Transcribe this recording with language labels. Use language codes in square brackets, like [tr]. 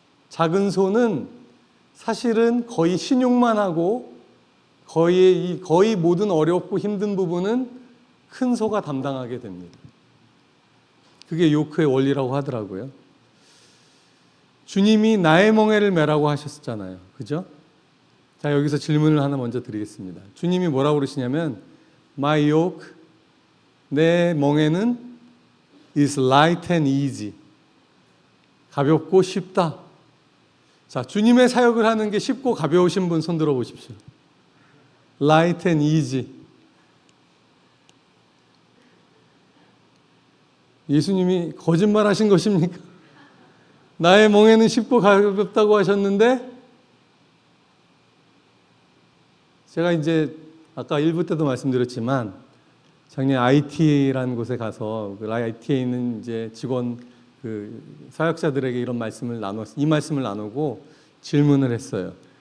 [ko] 작은 소는 사실은 거의 신용만 하고 거의 모든 어렵고 힘든 부분은 큰 소가 담당하게 됩니다. 그게 요크의 원리라고 하더라고요. 주님이 나의 멍에를 매라고 하셨잖아요. 그죠? 자, 여기서 질문을 하나 먼저 드리겠습니다. 주님이 뭐라고 그러시냐면 [en] My yoke, [ko] 내 멍에는 [en] is light and easy. [ko] 가볍고 쉽다. 자, 주님의 사역을 하는 게 쉽고 가벼우신 분 손 들어 보십시오. [en] Light and easy. [ko] 예수님이 거짓말 하신 것입니까? 나의 멍에는 쉽고 가볍다고 하셨는데 제가 이제 아까 1부 때도 말씀드렸지만 작년 ITA라는 곳에 가서 그 ITA에 있는 이제 직원 그 사역자들에게 이 말씀을 나누고 질문을 했어요.